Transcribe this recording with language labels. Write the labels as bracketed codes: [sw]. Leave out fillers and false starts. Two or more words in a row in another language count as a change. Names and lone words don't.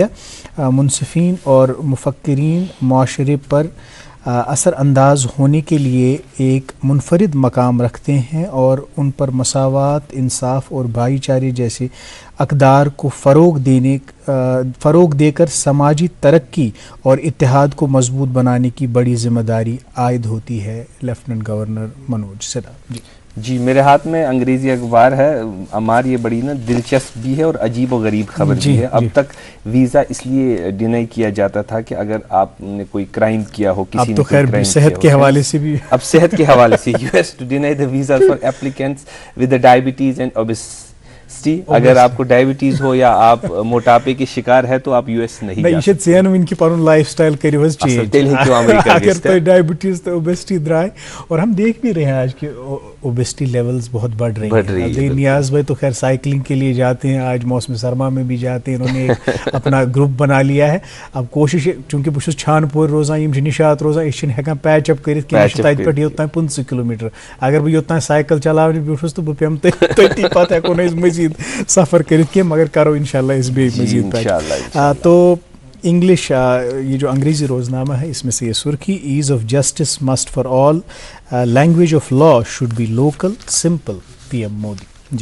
[ur] منصفین اور مفکرین معاشرے پر اثر انداز ہونے کے لیے ایک منفرد مقام رکھتے ہیں اور ان پر مساوات, انصاف اور بھائی چارے جیسے اقدار کو فروغ دے کر سماجی ترقی اور اتحاد کو مضبوط بنانے کی بڑی ذمہ داری عائد ہوتی ہے. لیفٹننٹ گورنر منوج سنہا. جی میرے ہاتھ میں انگریزی اخبار ہے عمار, یہ بڑی نا دلچسپ بھی ہے اور عجیب و غریب خبر بھی ہے. اب تک ویزا اس لیے ڈینائی کیا جاتا تھا کہ اگر آپ نے کوئی کرائم کیا ہو, کسی نے کوئی کرائم صحت کے حوالے سے بھی, اب صحت کے حوالے سے [en] US to deny the visa for applicants with diabetes and obesity. [ur] اگر آپ کو ڈائبٹیز ہو یا آپ موٹاپے کے شکار ہے تو آپ یو ایس نہیں جا سکتے. [ks] ان کی پن [en] life style [ks] کرو حظ چینج اگر تو ڈائبٹیز تو اوبیسٹی درائے. [ur] اور ہم دیکھ بھی رہے ہیں آج کے [en] obesity levels [ur] بہت بڑھ رہی ہیں. نیاز بھائی تو خیر سائیکلنگ کے لیے جاتے ہیں, آج موسم سرما میں بھی جاتے ہیں, انہوں نے ایک اپنا گروپ بنا لیا ہے. [ks] اب کوشش چونکہ بہت چھان پور روزان, یم نشاط روزان, یہ ہیکان پیچ اپ کرت کہ تت پہ یوتان 15 کلومیٹر. اگر بہ یوتان [ur] سائیکل چلانے [ks] بیٹھس تو بہ پیم تتی پتہ ہیکو نا مزید سفر کرت کی, مگر کرو انشاءاللہ اس بھی مزید پیچ. [ur] تو انگلش یہ جو انگریزی روزنامہ ہے اس میں سے یہ سرخی, [en] ease of justice must for all, language of law should be local simple. [ur] پی ایم مودی.